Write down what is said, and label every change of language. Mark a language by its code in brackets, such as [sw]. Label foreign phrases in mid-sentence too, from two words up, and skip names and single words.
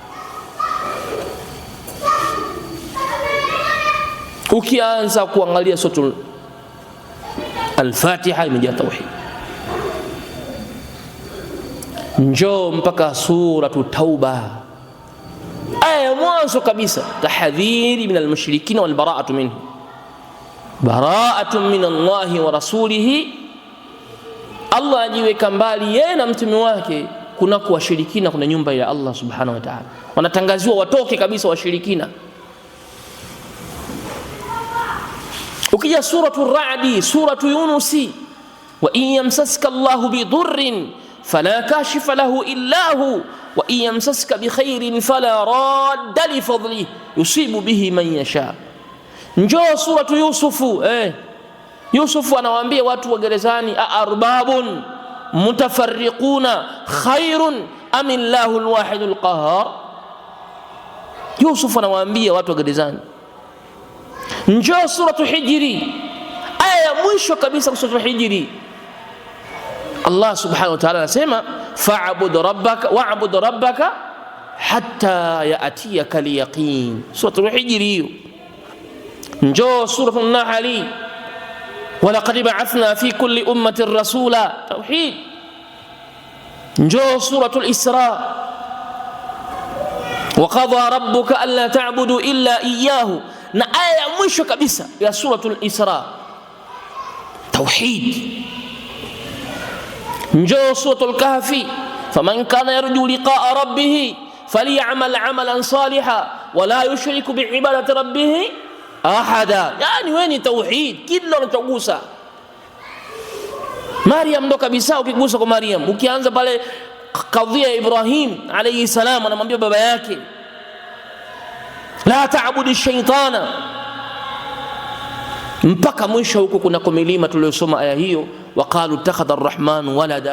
[sw] Ukianza kuangalia suratul Al-Fatiha imejaa tauhid, njoo mpaka suratu Tauba, aya mwanzo kabisa, [ar] تحذير من المشركين والبراءة منه براءة من الله ورسوله [sw] Allah ajiweka mbali yeye na mtume wake kuna kuwashirikina kuna nyumba ya Allah [ar] سبحانه وتعالى. [sw] Wanatangaziwa watoke kabisa washirikina. [ar] Ukija suratul Ra'd, suratul Yunus, وإن يمسسك الله بضر فلا كاشف له إلا هو وإن يمسسك بخير فلا راد لفضله يصيب به من يشاء. [sw] Njoo suratul Yusufu, Yusufu anawaambia watu wa gerezani, [ar] أأرباب متفرقون خير أم الله الواحد القهار. [sw] Yusufu anawaambia watu wa gerezani. Njoo suratul Hijri, aya ya mwisho kabisa suratul Hijri, Allah [ar] سبحانه وتعالى [sw] anasema [ar] واعبد ربك حتى يأتيك اليقين. [sw] Suratul Hijri hiyo. [ar] Njoo suratul Nahl, ولقد بعثنا في كل أمة رسولا, [sw] tauhid. Njoo suratul Isra, [ar] وقضى ربك ألا تعبدوا إلا إياه, [sw] na aya ya mwisho kabisa ya suratul Isra, tauhid. [ar] Njoo suratul Kahfi, فمن كان يرجو لقاء ربه فليعمل عملا صالحا ولا يشرك بعبادة ربه أحدا. [sw] Yani wewe ni tauhid kila unachogusa. Maryam ndo kabisa, ukigusa kwa Maryam, ukianza pale kadhia Ibrahim [ar] عليه السلام, [sw] anamwambia baba yake [ar] لا تعبد الشيطان, [sw] mpaka mwisho huko kuna milima tuliyosoma aya hiyo, [ar] وقالوا اتخذ الرحمن ولدا.